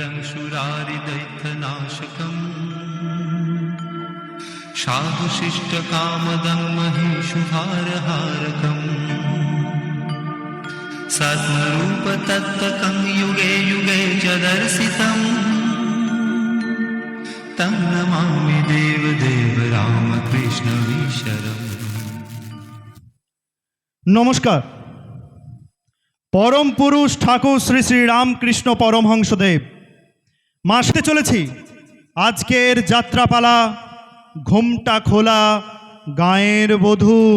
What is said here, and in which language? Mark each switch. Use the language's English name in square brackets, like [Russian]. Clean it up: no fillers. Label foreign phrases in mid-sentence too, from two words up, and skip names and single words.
[Sanskrit] सुरारिदैत्यनाशकम् साधुशिष्टकामदं महीषुहारहारकम् सद्रूपतत्त्वकं युगे युगे च दर्शितम् तं नमामि देवदेव रामकृष्णवीशरम्। [Bangla] নমস্কার। পরম পুরুষ ঠাকুর শ্রী শ্রী রামকৃষ্ণ পরমহংসদেব মাসতে চলেছি আজকের যাত্রাপালা ঘুমটা খোলা গায়ের বধূ।